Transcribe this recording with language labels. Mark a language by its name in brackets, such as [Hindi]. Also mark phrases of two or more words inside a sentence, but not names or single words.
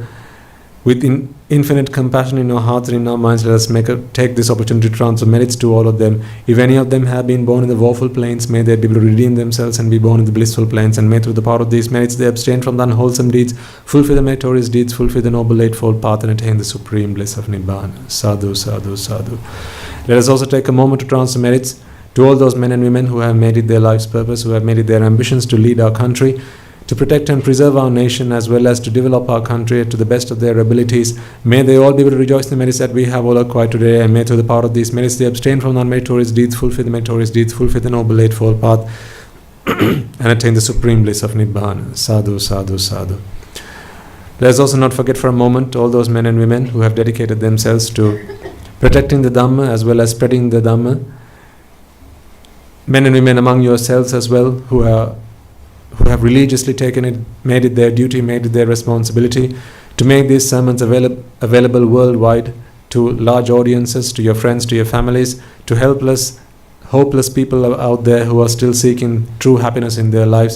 [English] With infinite compassion in our hearts and in our minds, let us take this opportunity to transfer merits to all of them. If any of them have been born in the woeful planes, may they be able to redeem themselves and be born in the blissful planes, and may through the power of these merits they abstain from the unwholesome deeds, fulfill the meritorious deeds, fulfill the noble eightfold path, and attain the supreme bliss of Nibbana. [Pali] Sadhu, sadhu, sadhu. [English] Let us also take a moment to transfer merits to all those men and women who have made it their life's purpose, who have made it their ambitions to lead our country, to protect and preserve our nation, as well as to develop our country to the best of their abilities. May they all be able to rejoice in the merits that we have all acquired today, and may through the power of these merits they abstain from non-meritorious deeds, fulfill the meritorious deeds, fulfill the noble eightfold path, and attain the supreme bliss of Nibbana. [Pali] Sadhu, sadhu, sadhu. [English] Let us also not forget for a moment all those men and women who have dedicated themselves to protecting the Dhamma as well as spreading the Dhamma. Men and women among yourselves as well who have religiously taken it, made it their duty, made it their responsibility to make these sermons available worldwide to large audiences, to your friends, to your families, to helpless, hopeless people out there who are still seeking true happiness in their lives.